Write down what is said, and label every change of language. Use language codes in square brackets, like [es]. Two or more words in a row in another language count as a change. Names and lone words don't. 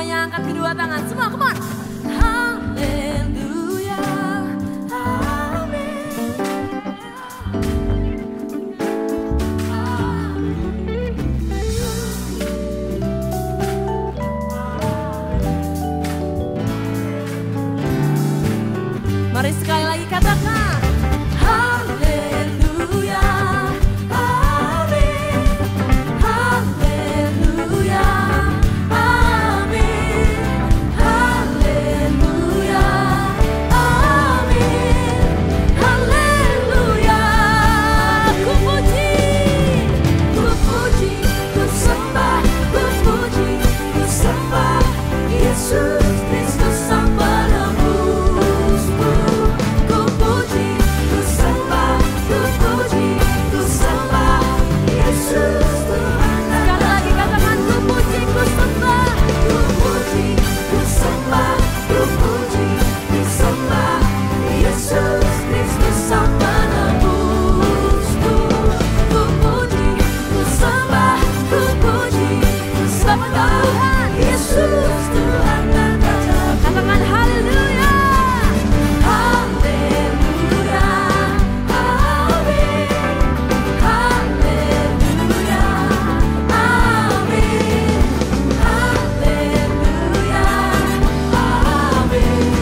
[id] angkat kedua tangan. Semua, [en] come on. [id] Haleluya, amin. Mari sekali lagi katakan. Haleluya, amin. Haleluya, amin. Haleluya, amin. Haleluya. Ku puji, ku sembah, ku puji, ku sembah Yesus Kristus Sang Penebusku. Ku puji, ku sembah, ku puji, ku sembah Yesus Tuhan. Sekali lagi katakan, ku puji, ku sembah, ku puji, ku sembah, ku puji, ku sembah Yesus Kristus Sang Penebusku. Ku puji, ku sembah, ku puji, ku sembah Tuhan Yesus Tuhan dan Raja. Katakan haleluya. Haleluya, amin. Haleluya, amin. Haleluya, amin.